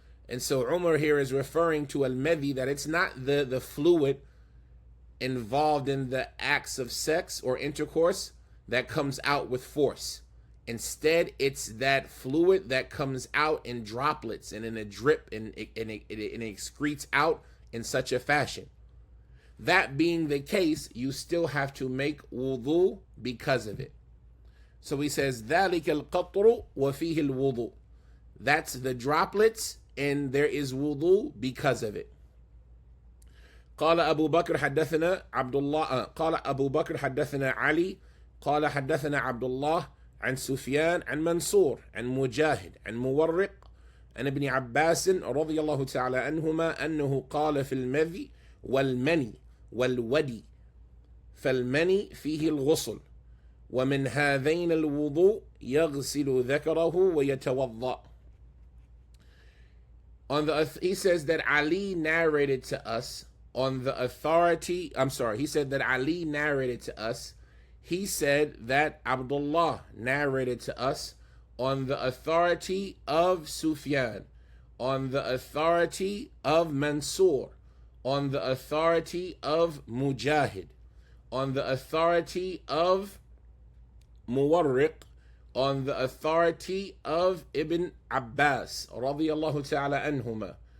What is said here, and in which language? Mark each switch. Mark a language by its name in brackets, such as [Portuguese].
[English] And so Umar here is referring to al-Madhi, that it's not the fluid involved in the acts of sex or intercourse that comes out with force. Instead, it's that fluid that comes out in droplets and in a drip, and it excretes out in such a fashion. That being the case, you still have to make wudu because of it. So he says, [Arabic] ذَلِكَ الْقَطْرُ وَفِيهِ الْوُضُوء. [English] That's the droplets, and there is wudu because of it. [Arabic] قال أبو بكر حدثنا عبد الله قال أبو بكر حدثنا علي قال حدثنا عبد الله عن سفيان عن منصور عن مجاهد عن مورق عن ابن عباس رضي الله تعالى عنهما أنه قال في المذي والمني والودي فالمني فيه الغسل ومن هذين الوضوء يغسل ذكره ويتوضأ. [English] He says that Ali narrated to us on the authority, he said that Ali narrated to us. He said that Abdullah narrated to us on the authority of Sufyan, on the authority of Mansur, on the authority of Mujahid, on the authority of Muwarriq, on the authority of Ibn Abbas, radiyallahu ta'ala anhuma.